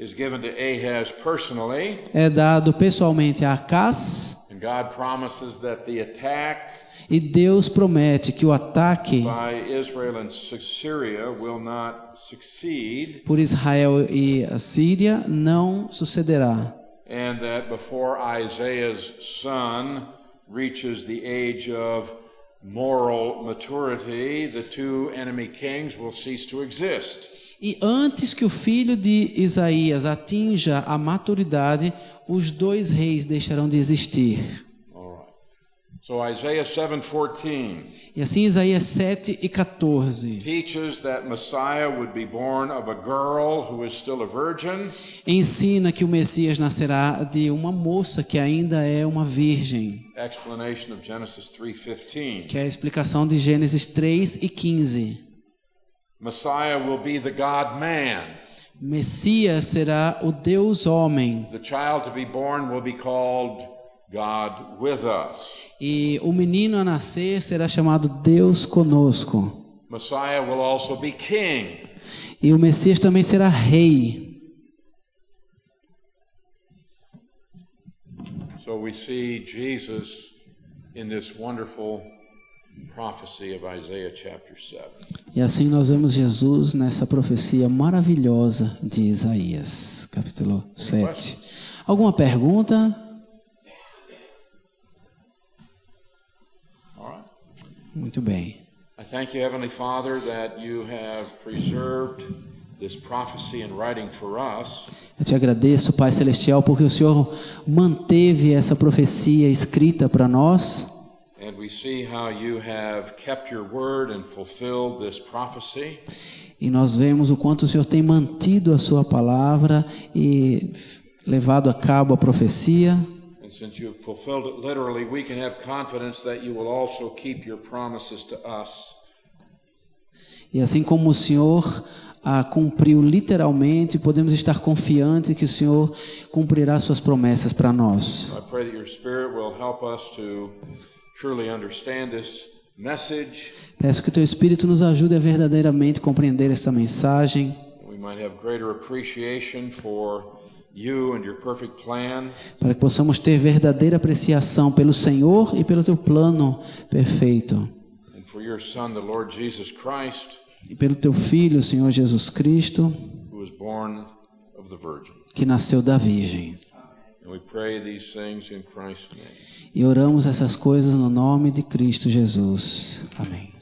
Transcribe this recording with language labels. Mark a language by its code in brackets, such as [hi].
[en] is given to Ahaz personally, [pt] é dado pessoalmente a Acaz, [en] and God promises that the attack [pt] e Deus promete que o ataque [en] by Israel and Syria will not succeed, [pt] por Israel e a Síria não sucederá. [en] and that before Isaiah's son reaches the age of moral maturity, the two enemy kings will cease to exist. [pt] E antes que o filho de Isaías atinja a maturidade, os dois reis deixarão de existir. [en] All right. So Isaiah 7:14 [pt] E assim Isaías 7:14 [en] teaches that Messiah would be born of a girl who is still a virgin, [pt] ensina que o Messias nascerá de uma moça que ainda é uma virgem, [en] explanation of Genesis 3:15. [pt] que é a explicação de Gênesis 3:15. [en] Messiah will be the God-man. [pt] Messias será o Deus homem. [en] The child to be born will be called God with us. [pt] E o menino a nascer será chamado Deus conosco. [en] Messiah will also be king. [pt] E o Messias também será rei. [en] So we see Jesus in this wonderful prophecy of Isaiah chapter 7. [pt] E assim nós vemos Jesus nessa profecia maravilhosa de Isaías, capítulo 7. Alguma pergunta? [en] All right. [pt] Muito bem. [en] I thank you, Heavenly Father, that you have preserved this prophecy in writing for us. [pt] Eu te agradeço, Pai Celestial, porque o Senhor manteve essa profecia escrita para nós. [en] And we see how you have kept your word and fulfilled this prophecy. [pt] E nós vemos o quanto o Senhor tem mantido a sua palavra e levado a cabo a profecia. [en] And since you've fulfilled it literally, we can have confidence that you will also keep your promises to us. [pt] E assim como o Senhor a cumpriu literalmente, podemos estar confiantes que o Senhor cumprirá suas promessas para nós. [en] I pray that your Spirit will help us to truly understand this message. [pt] Peço que o Teu Espírito nos ajude a verdadeiramente compreender essa mensagem. [en] We might have greater appreciation for you and your perfect plan. [pt] Para que possamos ter verdadeira apreciação pelo Senhor e pelo Teu plano perfeito. [en] And for your Son, the Lord Jesus Christ, [pt] E pelo Teu Filho, o Senhor Jesus Cristo, [en] who was born of the Virgin. [pt] que nasceu da Virgem. [en] And we pray these things in Christ's name. [pt] E oramos essas coisas no nome de Cristo Jesus. Amém.